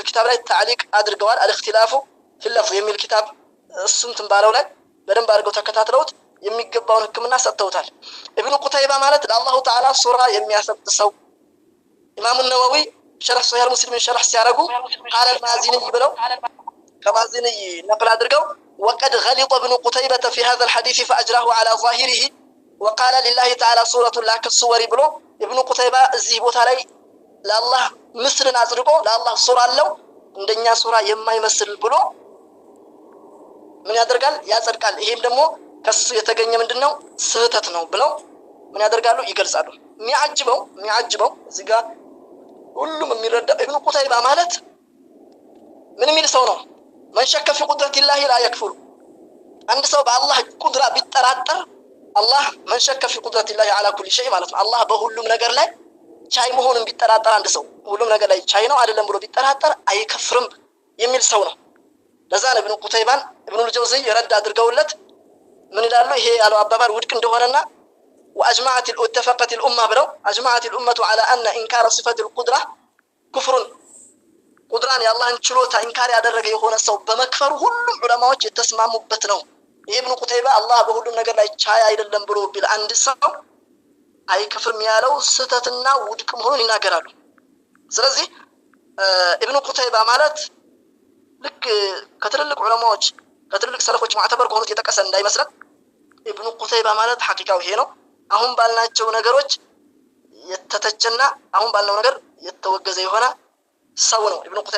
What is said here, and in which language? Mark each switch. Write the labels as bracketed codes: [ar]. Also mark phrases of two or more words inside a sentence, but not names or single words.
[am] ኪታብ ላይ ታዕሊቅ አድርገዋል። አልእክቲላፉ ፊልለፍዝ የሚል ኪታብ እሱን ትንባለው ላይ በደንብ አድርገው ተከታትለውት የሚገባውን ሕክምና ሰጥተውታል። ኢብኑ ቁተይባ ማለት ለአላሁ ተዓላ ሱራ የሚያሰጥ ሰው ኢማሙ ነወዊ ሸርህ ሶሒህ ሙስሊምን ሸርህ ሲያረጉ [ar] قال المازني [am] ብለው ከማዚኒ ነቅል አድርገው [ar] وقد غلط ابن قتيبة في هذا الحديث فاجراه على ظاهره وقال لله تعالى سورة لا كالصور [am] ብሎ ኢብኑ ቁተይባ እዚህ ቦታ ላይ ለአላህ ምስልን አጽድቆ ለአላህ ሱራ አለው እንደኛ ሱራ የማይመስል ብሎ ምን ያደርጋል? ያጸድቃል። ይሄም ደግሞ ከሱ የተገኘ ምንድነው ስህተት ነው ብለው ምን ያደርጋሉ? ይገልጻሉ። የሚያጅበው እዚህ ጋር ሁሉም የሚረዳ ኢብኑ ቁተይባ ማለት ምን የሚል ሰው ነው? [ar] من شك في قدرة الله لا يكفر። [am] አንድ ሰው በአላህ ቁድራ ቢጠራጠር አላህ [ar] من شك في قدرة الله على كل شيء [am] ማለት ነው። አላህ በሁሉም ነገር ላይ ቻይ መሆኑን ቢጠራጠር አንድ ሰው ሁሉም ነገር ላይ ቻይ ነው አይደለም ብሎ ቢጠራጠር አይከፍርም የሚል ሰው ነው። ለዛ ነው ኢብኑ ቁተይባን ኢብኑ ልጀውዚ ረድ አድርገውለት ምን ይላሉ? ይሄ ያለው አባባል ውድቅ እንደሆነና [ar] وأجمعت الأمة بلو أجمعت الأمة على أن إنكار صفة القدرة [am] ኩፍሩን ቁድራን የአላህን ችሎታ ኢንካር ያደረገ የሆነ ሰው በመክፈሩ ሁሉም ዑለማዎች የተስማሙበት ነው። ኢብኑ ቁተይባ አላህ በሁሉም ነገር ላይ ቻይ አይደለም ብሎ ቢል አንድ ሰው አይከፍርም ያለው ስህተትና ውድቅ መሆኑን ይናገራሉ። ስለዚህ ኢብኑ ቁተይባ ማለት ልክ ከትልልቅ ዑለማዎች ከትልልቅ ሰለፎች ማዕተበር ከሆኑት የጠቀሰ እንዳይመስለን። ኢብኑ ቁተይባ ማለት ሐቂቃው ይሄ ነው። አሁን ባልናቸው ነገሮች የተተቸና አሁን ባልነው ነገር የተወገዘ የሆነ ሰው ነው ኢብኑ ቁተይባ